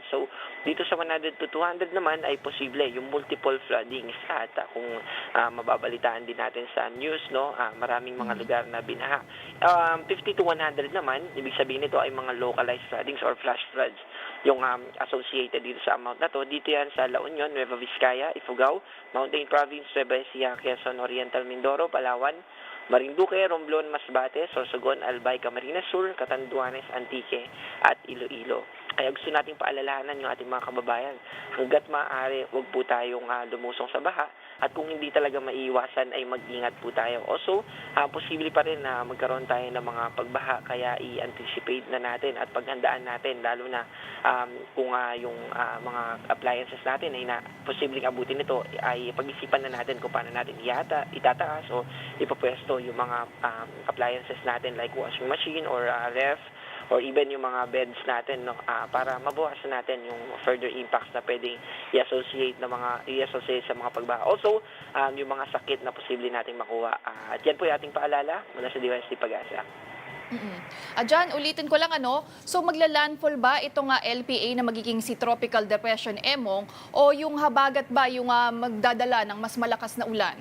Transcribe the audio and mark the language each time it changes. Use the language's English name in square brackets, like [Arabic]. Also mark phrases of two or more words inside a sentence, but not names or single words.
[Filipino] So, dito sa 100 to 200 naman ay posible yung [English] multiple floodings, [Filipino] at kung mababalitaan din natin sa news, no, maraming mga lugar na binaha. 50 to 100 naman, ibig sabihin nito ay mga [English] localized floodings or flash floods [Filipino] yung associated dito sa amount na to. Dito yan sa La Union, Nueva Vizcaya, Ifugao, Mountain Province, Nueva Ecija, Quezon Oriental, Mindoro, Palawan, Marinduque, Romblon, Masbate, Sorsogon, Albay, Camarines Sur, Catanduanes, Antique, at Iloilo. Kaya gusto nating paalalahanan yung ating mga kababayan. Hangga't maaari, huwag po tayong lumusong sa baha at kung hindi talaga maiiwasan ay mag-ingat po tayo. Also, posible pa rin na magkaroon tayo ng mga pagbaha kaya i-anticipate na natin at paghandaan natin lalo na kung yung mga appliances natin ay posibleng abutin nito ay pag-isipan na natin kung paano natin itataas o ipapwesto yung mga appliances natin [English] like washing machine or ref or even [Filipino] yung mga beds natin, no, para mabawasan natin yung [English] further impacts [Filipino] na pwedeng i-associate sa mga pagbaha. Also, yung mga sakit na posible nating makuha. At yan po yung ating paalala mula sa DYSD Pagasa. John, ulitin ko lang so magla-landfall ba itong LPA na magiging si Tropical Depression Emong o yung habagat ba yung magdadala ng mas malakas na ulan?